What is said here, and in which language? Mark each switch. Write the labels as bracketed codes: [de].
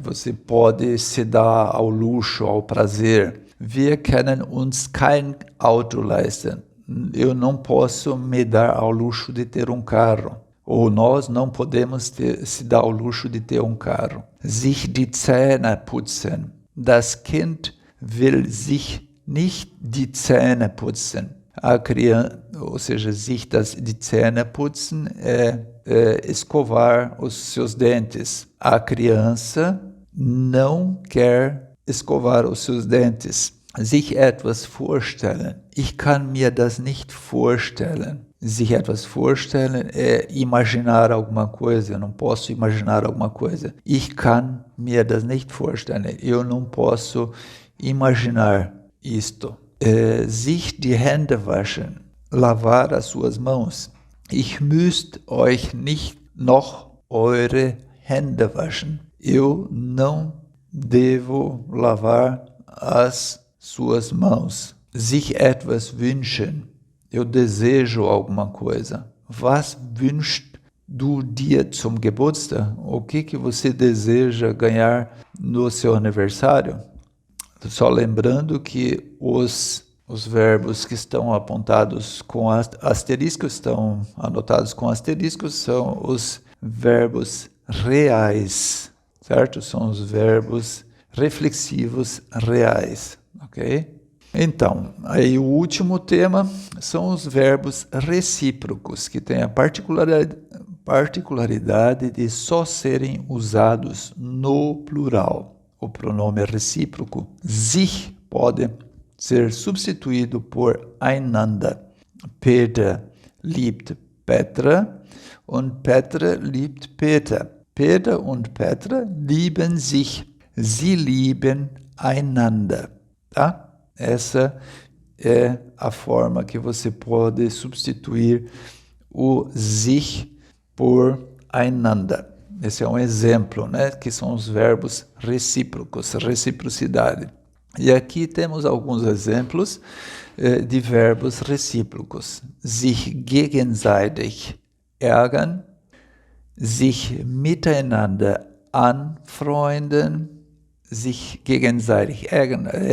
[pt] Você pode se dar ao luxo, ao prazer. [de] Wir können uns kein Auto leisten. [pt] Eu não posso me dar ao luxo de ter um carro. Ou nós não podemos se dar ao luxo de ter um carro. [de] Sich die Zähne putzen. Das Kind will sich nicht die Zähne putzen. [pt] A criança, ou seja, [de] sich die Zähne putzen [pt] escovar os seus dentes. A criança não quer escovar os seus dentes. [de] Sich etwas vorstellen. Ich kann mir das nicht vorstellen. Sich etwas vorstellen [pt] é imaginar alguma coisa. Eu não posso imaginar alguma coisa. [de] Ich kann mir das nicht vorstellen. [pt] Eu não posso imaginar isto. [de] Sich die Hände waschen. [pt] Lavar as suas mãos. [de] Ich müsst euch nicht noch eure Hände waschen. [pt] Eu não devo lavar as suas mãos. [de] Sich etwas wünschen. [pt] Eu desejo alguma coisa. [de] Was wünscht du dir zum Geburtstag? [pt] O que você deseja ganhar no seu aniversário? Só lembrando que os verbos que estão apontados com asterisco, estão anotados com asterisco, são os verbos reais, certo? São os verbos reflexivos reais, ok? Então, aí o último tema são os verbos recíprocos, que têm a particularidade de só serem usados no plural. O pronome recíproco, sich, pode ser substituído por einander. [de] Peter liebt Petra und Petra liebt Peter. Peter und Petra lieben sich. Sie lieben einander. Tá? [pt] Essa é a forma que você pode substituir o sich por einander. Esse é um exemplo, né? Que são os verbos recíprocos, reciprocidade. E aqui temos alguns exemplos de verbos recíprocos. [de] Sich gegenseitig ärgern, sich miteinander anfreunden, sich gegenseitig ärgern.